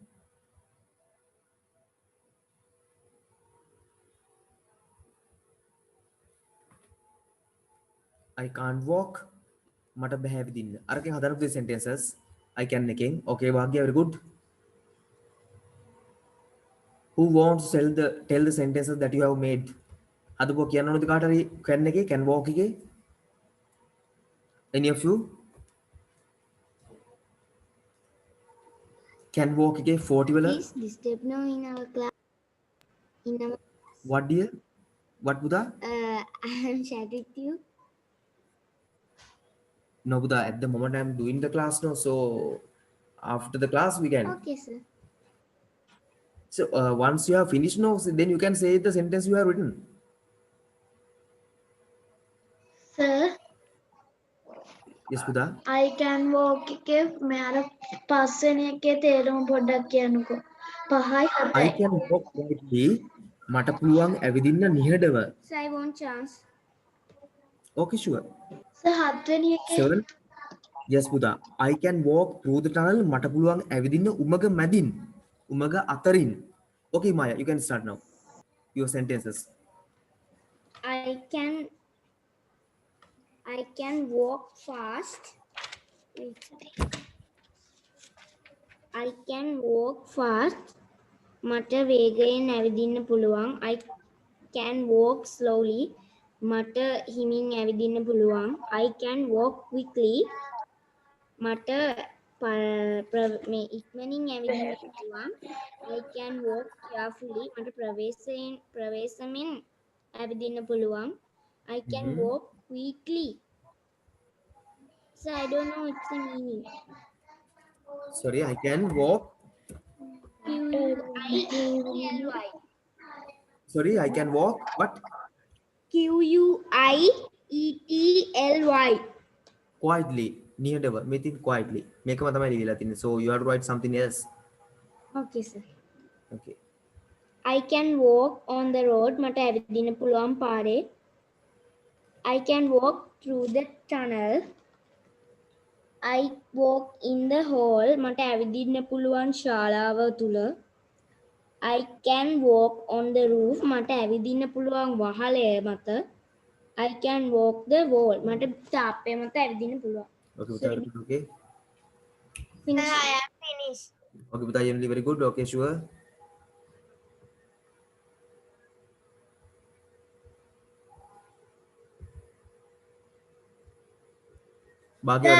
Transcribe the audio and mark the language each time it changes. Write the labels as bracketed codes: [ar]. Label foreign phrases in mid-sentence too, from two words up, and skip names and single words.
[en] I can't walk. [si] මට බෑ ඇවිදින්න. අරකින් හදන්න පුතේ sentences. [en] I can [si] එකෙන්. [en] Okay වාග්ය very good. Who wants to tell the sentences that you have made? [si] හදපුවා කියන්න ඕනද කාට හරි can එකේ [en] can walk [si] එකේ? [en] Any of you? Can walk එකේ 40 වල Please disturb now in our class. In our what dear? What පුතා? I am chat with you. No පුතා, at the moment I am doing the class now, so after the class we can. Okay, sir. So once you have finished now, then you can say the sentence you have written. Sir, Yes පුතා. I can walk [si] එකේ මෙයාර පස්වෙනි එකේ තේරුම පොඩ්ඩක් කියන්නකෝ. 5යි [en] I [si] 7යි. [en] can walk quietly. [si] මට පුළුවන් ඇවිදින්න නිහඬව. [en] Sir, I want chance. Okay, sure. Sir, [si] 7වෙනි එකේ [en] 7. Yes පුතා. I can walk through the tunnel. [si] මට පුළුවන් ඇවිදින්න උමග මැදින්. උමග අතරින්. [en] Okay Maya, you can start now. Your sentences. I can walk fast. Wait. I can walk fast. [si] මට වේගයෙන් ඇවිදින්න පුළුවන්. [en] I can walk slowly. [si] මට හිමින් ඇවිදින්න පුළුවන්. [en] I can walk quickly. [si] මට මේ ඉක්මනින් ඇවිදින්න පුළුවන්. [en] I can walk carefully. [si] මට ප්‍රවේශමෙන් ඇවිදින්න පුළුවන්. [en] I can walk quickly. So I don't know what's the meaning. Sorry, I can walk. Q-U-I-E-T-L-Y. Sorry, I can walk. What? Q-U-I-E-T-L-Y. Quietly. [si] නිහඬව. මෙතින් quietly. මේකම තමයි ලියලා තින්නේ. [en] So you have to write something else. Okay, sir. Okay. I can walk on the road. [si] මට ඇවිදින්න පුළුවන් පාරේ. [en] I can walk through the tunnel. I walk in the hall [si] මට ඇවිදින්න පුළුවන් ශාලාව තුල [en] I can walk on the roof [si] මට ඇවිදින්න පුළුවන් වහලය මත [en] I can walk the wall [si] මට තාප්පය මත ඇවිදින්න පුළුවන් [en] Okay, Buddha, very good. Okay. Finish. I am finished. Okay, Buddha, Emily, very good. Okay, sure. Bhagya,